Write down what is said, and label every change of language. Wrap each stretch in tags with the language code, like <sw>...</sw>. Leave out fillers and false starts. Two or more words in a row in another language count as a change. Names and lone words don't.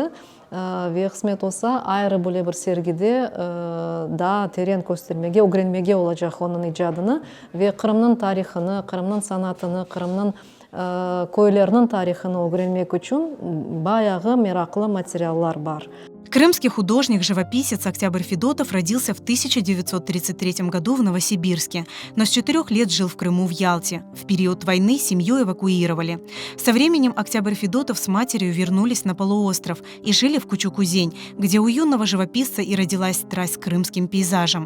<crh>Ve kısmet olsa ayrı böyle bir sergide daha terin göstermege, öğrenmege olacak onun icadını ve Kırım'ın tarihini, Kırım'ın sanatını, Kırım'ın köylerinin tarihini öğrenmek için bayağı meraklı материаллар бар.</crh> <ru>Крымский художник-живописец Октябрь Федотов родился в 1933 году в Новосибирске, но с 4 лет жил в Крыму в Ялте. В период войны семью эвакуировали. Со временем Октябрь Федотов с матерью вернулись на полуостров и жили в Кучук-Узень, где у юного живописца и родилась страсть к крымским пейзажам.</ru>